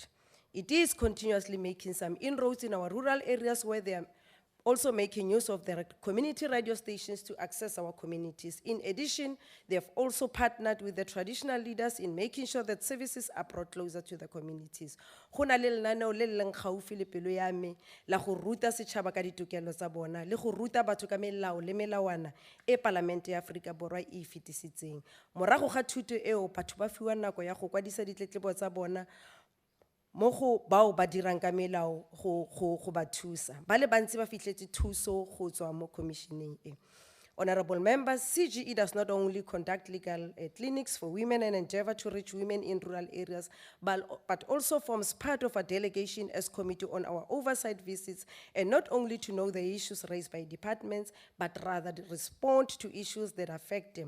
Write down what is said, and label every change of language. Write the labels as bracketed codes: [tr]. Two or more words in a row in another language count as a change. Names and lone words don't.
[en] It is continuously making some inroads in our rural areas where they are also making use of their community radio stations to access our communities. In addition, they have also partnered with the traditional leaders in making sure that services are brought closer to the communities. [tn] Go na le lenaneo le leng gaufi le pelo ya me la go ruta setšhaba ka ditokelo tsa bona le go ruta batho ka melao le melawana e Palamente ya Aforika Borwa e fetisitseng. Morago ga thuto eo, batho ba fiwa nako ya go kwadisa ditletlebo tsa bona mogo bao ba dirang ka melao go ba thusa. Ba le bantsi ba fitlhetse thuso go tswa mo commissioning e. [en] Honorable members, CGE does not only conduct legal clinics for women and endeavor to reach women in rural areas, but also forms part of a delegation as committee on our oversight visits, and not only to know the issues raised by departments, but rather to respond to issues that affect them.